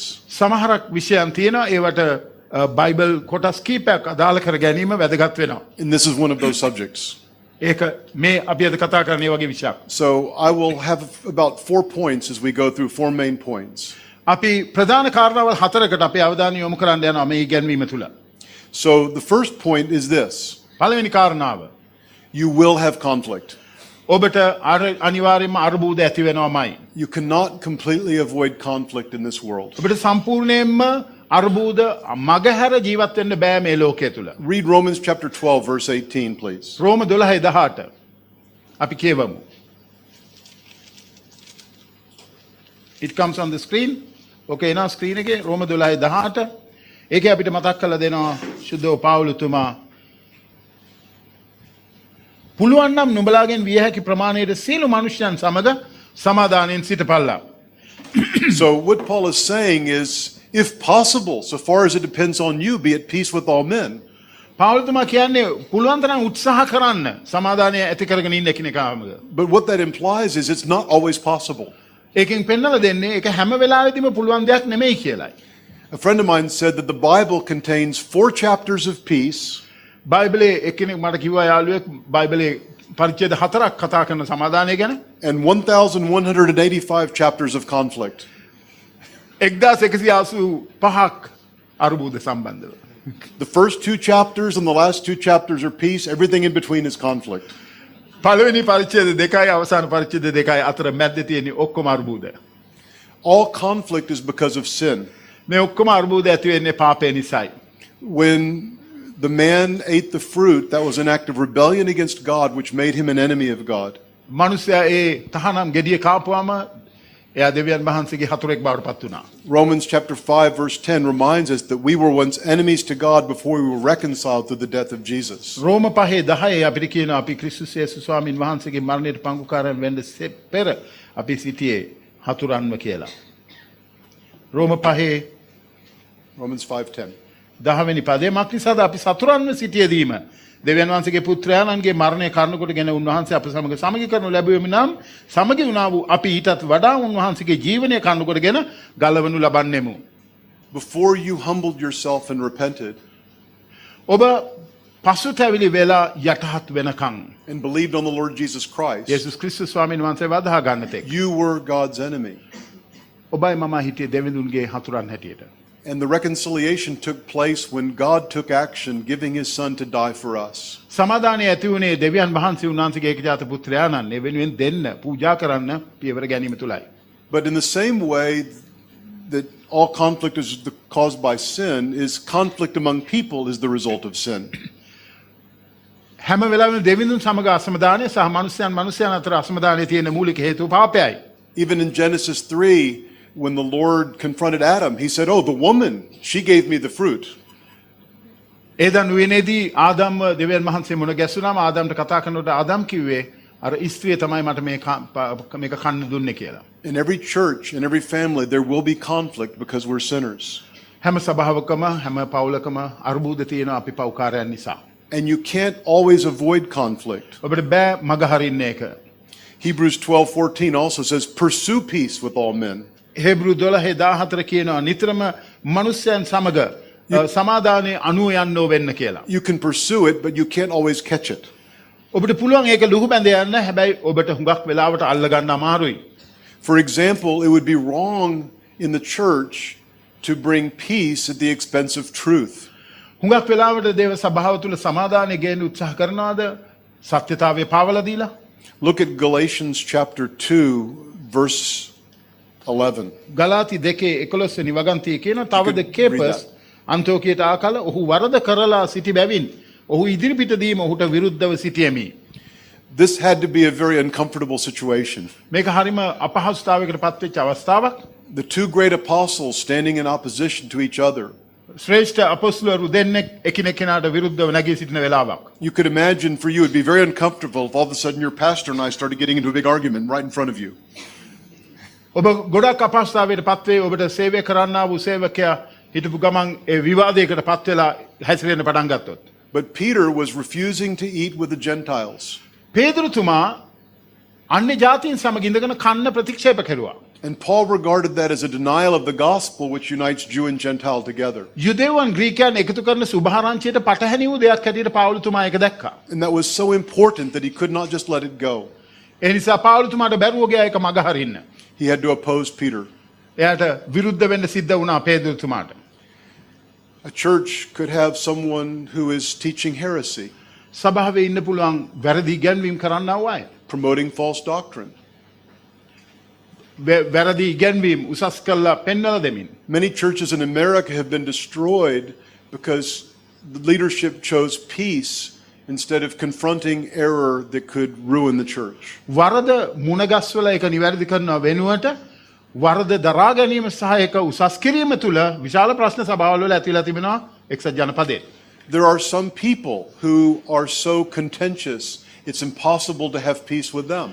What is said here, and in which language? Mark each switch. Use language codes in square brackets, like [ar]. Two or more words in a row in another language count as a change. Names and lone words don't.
[si] සමහරක් විෂයන් තියෙනවා ඒවට බයිබල් කොටස් කීපයක් අදාළ කර ගැනීම වැදගත් වෙනවා. [en] And this is one of those subjects. [si] ඒක මේ අපි අද කතා කරන ඒ වගේ විෂයක්. [en] So I will have about 4 points as we go through 4 main points. [si] අපි ප්‍රධාන කාරණාවල් හතරකට අපි අවධානය යොමු කරන්න යනවා මේ ඉගැන්වීම තුල. [en] So the first point is this. [si] පළවෙනි කාරණාව [en] You will have conflict. [si] ඔබට අනිවාර්යයෙන්ම අර්බුද ඇති වෙනවාමයි. [en] You cannot completely avoid conflict in this world. [si] ඔබට සම්පූර්ණයෙන්ම අර්බුද මගහැර ජීවත් වෙන්න බෑ මේ ලෝකයේ තුල. [en] Read Romans chapter 12 verse 18 please. [si] රෝම 12:18 අපි කියවමු. [en] It comes on the screen. [si] Okay එනවා ස්ක්‍රීන් එකේ රෝම 12:18. ඒකේ අපිට මතක් කරලා දෙනවා සුද්ධෝ පාවුලතුමා පුළුවන් නම් නුඹලාගෙන් විය හැකි ප්‍රමාණයට සියලු මනුෂ්‍යයන් සමග සමාදානයෙන් සිටපල්ලා. [en] So what Paul is saying is, if possible, so far as it depends on you, be at peace with all men. [si] පාවුලතුමා කියන්නේ පුළුවන් තරම් උත්සාහ කරන්න සමාදානය ඇති කරගෙන ඉන්න කෙනෙක්වම. [en] But what that implies is it's not always possible. [si] ඒකෙන් පෙන්නලා දෙන්නේ ඒක හැම වෙලාවෙදිම පුළුවන් දෙයක් නෙමෙයි කියලායි. [en] A friend of mine said that the Bible contains 4 chapters of peace [si] බයිබලේ එක්කෙනෙක් මට කිව්වා යාළුවෙක් බයිබලේ පරිච්ඡේද 4ක් කතා කරන සමාදානය ගැන. [en] and 1,185 chapters of conflict. [si] 1185ක් අරුබුද සම්බන්ධව. [en] The first two chapters and the last two chapters are peace. Everything in between is conflict. [si] පළවෙනි පරිච්ඡේද දෙකයි අවසාන පරිච්ඡේද දෙකයි අතර මැද්දේ තියෙන ඔක්කොම අරුබුද. [en] All conflict is because of sin. [si] මේ ඔක්කොම අරුබුද ඇති වෙන්නේ පාපය නිසායි. [en] When the man ate the fruit, that was an act of rebellion against God, which made him an enemy of God. [si] මනුස්සයා ඒ තහනම් ගෙඩිය කාපුවාම එයා දෙවියන් වහන්සේගේ හතුරෙක් බවට පත් වුණා. [en] Romans chapter 5 verse 10 reminds us that we were once enemies to God before we were reconciled through the death of Jesus. [si] රෝම 5:10 අපිට කියනවා අපි ක්‍රිස්තුස් යේසුස් ස්වාමීන් වහන්සේගේ මරණයට පංගුකාරයන් වෙන්න පෙර අපි සිටියේ හතුරන්ව කියලා. රෝම 5 [en] Romans 5:10. [si] 10 පදේ මක්නිසාද අපි සතුරන්ව සිටියේදීම දෙවියන් වහන්සේගේ පුත්‍රයාණන්ගේ මරණය කාරණ කොටගෙන උන්වහන්සේ අප සමග සමගි කරනු ලැබුවෙමි නම් සමගි වුණා වූ අපි ඊටත් වඩා උන්වහන්සේගේ ජීවනය කාරණ කොටගෙන ගලවනු ලබන්නෙමු. [en] Before you humbled yourself and repented [si] ඔබ පසුතැවිලි වෙලා යටහත් වෙනකන් [en] and believed on the Lord Jesus Christ, [si] යේසුස් ක්‍රිස්තුස් ස්වාමීන් වහන්සේ වදහා ගන්න තෙක් [en] you were God's enemy. [si] ඔබයි මම හිටියේ දෙවිඳුන්ගේ හතුරන් හැටියට. [en] And the reconciliation took place when God took action, giving his son to die for us. [si] සමාදානය ඇති වුණේ දෙවියන් වහන්සේ උන්වහන්සේගේ ඒකජාත පුත්‍රයාණන් ඒ වෙනුවෙන් දෙන්න පූජා කරන්න පියවර ගැනීම තුලයි. [en] But in the same way that all conflict is caused by sin, is conflict among people is the result of sin. [si] හැම වෙලාවෙම දෙවිඳුන් සමග අසමාදානය සහ මනුෂ්‍යයන් අතර අසමාදානයේ තියෙන මූලික හේතුව පාපයයි. [en] Even in Genesis 3, when the Lord confronted Adam, he said, "Oh, the woman, she gave me the fruit." [si] ඒදන් වෙනේදී ආදම් දෙවියන් වහන්සේ මුණ ගැසුණාම ආදම්ට කතා කරනකොට ආදම් කිව්වේ අර ස්ත්‍රිය තමයි මට මේක කන්න දුන්නේ කියලා. [en] In every church, in every family, there will be conflict because we're sinners. [si] හැම සභාවකම හැම පවුලකම අරුබුද තියෙනවා අපි පව්කාරයන් නිසා. [en] And you can't always avoid conflict. [si] ඔබට බෑ මග හරින්න ඒක. [en] Hebrews 12:14 also says, "Pursue peace with all men." [si] හේබ්‍රු 12:14 කියනවා නිතරම මනුෂ්‍යයන් සමග සමාදානයේ අනුව යන්නෝ වෙන්න කියලා. [en] You can pursue it, but you can't always catch it. [si] ඔබට පුළුවන් ඒක ලුහු බැඳ යන්න හැබැයි ඔබට හුඟක් වෙලාවට අල්ල ගන්න අමාරුයි. [en] For example, it would be wrong in the church to bring peace at the expense of truth. [si] හුඟක් වෙලාවට දේව සභාව තුල සමාදානය ගේන්න උත්සාහ කරනවාද සත්‍යතාවය පාවලා දීලා? [en] Look at Galatians chapter 2 verse 11. [si] ගලාති 2:11 වෙනි වගන්තියේ කියන තවද read කේපස් අන්තිෝකියට ආකල ඔහු වරද කරලා සිටි බැවින් ඔහු ඉදිරිපිට දීම ඔහුට විරුද්ධව සිටියමි. [en] This had to be a very uncomfortable situation. [si] මේක හරිම අපහසුතාවයකට පත්වෙච්ච අවස්ථාවක්. [en] The two great apostles standing in opposition to each other. [si] ශ්‍රේෂ්ඨ අපොස්තුලවරු දෙන්නෙක් එකිනෙකාට විරුද්ධව නැගී සිටින වෙලාවක්. [en] You could imagine for you it'd be very uncomfortable if all of a sudden your pastor and I started getting into a big argument right in front of you. [si] ඔබ ගොඩක් අපහසුතාවයට පත්වේ ඔබට සේවය කරන්නා වූ සේවකයා හිටපු ගමන් ඒ විවාදයකට පත් වෙලා හැසිරෙන්න පටන් ගත්තොත්. [en] But Peter was refusing to eat with the Gentiles. [si] පේතුරුතුමා අන්‍ය ජාතීන් සමග ඉඳගෙන කන්න ප්‍රතික්ෂේප කෙරුවා. [en] And Paul regarded that as a denial of the gospel which unites Jew and Gentile together. [si] යුදෙව්වන් ග්‍රීකයන් එකතු කරන සුභාරංචියට පටහැනි වූ දෙයක් හැටියට පාවුලතුමා ඒක දැක්කා. [en] And that was so important that he could not just let it go. [si] ඒ නිසා පාවුලතුමාට බැරුව ගියා ඒක මග හරින්න. [en] He had to oppose Peter. [si] එයාට විරුද්ධ වෙන්න සිද්ධ වුණා පේතුරුතුමාට. [en] A church could have someone who is teaching heresy, [si] සභාවේ ඉන්න පුළුවන් වැරදි ඉගැන්වීම් කරන්නා වූ අය. [en] promoting false doctrine. [si] වැරදි ඉගැන්වීම් උසස් කළා පෙන්වලා දෙමින්. [en] Many churches in America have been destroyed because the leadership chose peace instead of confronting error that could ruin the church. [si] වරද මුණගස්වල ඒක නිවැරදි කරන වෙනුවට වරද දරා ගැනීම සහ ඒක උසස් කිරීම තුළ විශාල ප්‍රශ්න සභාවල වල ඇතිලා තිබෙනවා එක්සත් ජනපදයේ. [en] There are some people who are so contentious it's impossible to have peace with them.